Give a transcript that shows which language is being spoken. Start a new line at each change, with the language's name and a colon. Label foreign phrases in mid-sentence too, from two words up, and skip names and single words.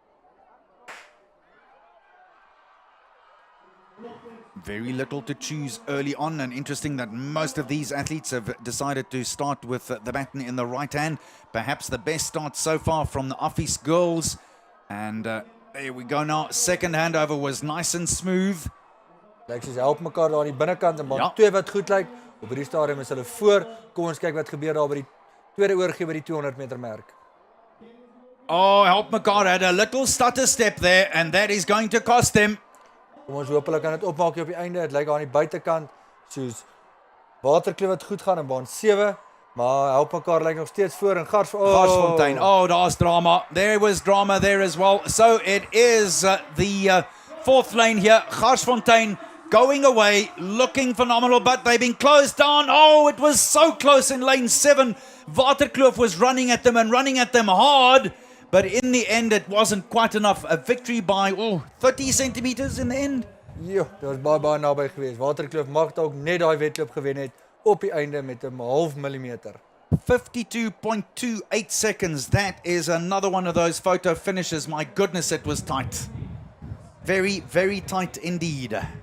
English: Very little to choose early on, and interesting that most of these athletes have decided to start with the baton in the right hand. Perhaps the best start so far from the Office girls. And there we go now. Second handover was nice and smooth.
Afrikaans: Lyk soos help mekaar daar aan die binnekant en maar Ja. twee wat goed lyk. Op hierdie stadium is hulle voor. Kom ons kyk wat gebeur daar by die tweede oorgee by die 200 meter merk.
English: Oh, Help Mekaar had a little stutter step there, and that is going to cost them.
Afrikaans: Kom ons hoop hulle kan dit opmaak op die einde. Dit lyk daar aan die buitekant soos Waterkloof wat goed gaan in baan 7, maar help mekaar lyk nog steeds voor en Garsfontein. Oh, daar's drama.
English: There was drama there as well. So it is the fourth lane here. Garsfontein going away, looking phenomenal, but they've been closed down. Oh, it was so close in lane 7. Waterkloof was running at them and running at them hard. But in the end, it wasn't quite enough. A victory by 30 centimeters in the end.
Afrikaans: Ja, dit was baie naby geweest. Waterkloof mag dalk net daai wedloop gewen het op die einde met 'n half millimeter.
English: 52.28 seconds. That is another one of those photo finishes. My goodness, it was tight. Very, very tight indeed.